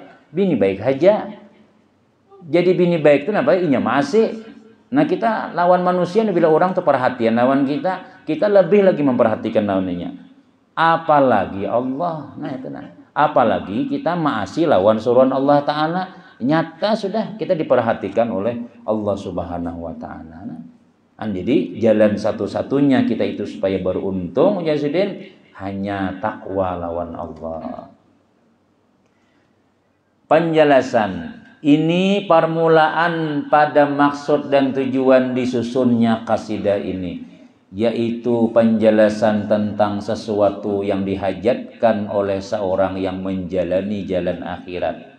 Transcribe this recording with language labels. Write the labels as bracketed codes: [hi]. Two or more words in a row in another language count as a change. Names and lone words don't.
[bjn] Bini baik aja. Jadi bini baik itu kenapa? Inya masih. Nah kita lawan manusia bila orang tuh perhatian lawan kita lebih lagi memperhatikan lawannya. [id] Apalagi Allah. Nah itu apalagi kita masih lawan suruhan Allah Ta'ala, nyata sudah kita diperhatikan oleh Allah [ar] سبحانه وتعالى. [id] Jadi jalan satu-satunya kita itu supaya beruntung Yazidin hanya takwa lawan Allah. Penjelasan ini permulaan pada maksud dan tujuan disusunnya kasidah ini, yaitu penjelasan tentang sesuatu yang dihajatkan oleh seorang yang menjalani jalan akhirat.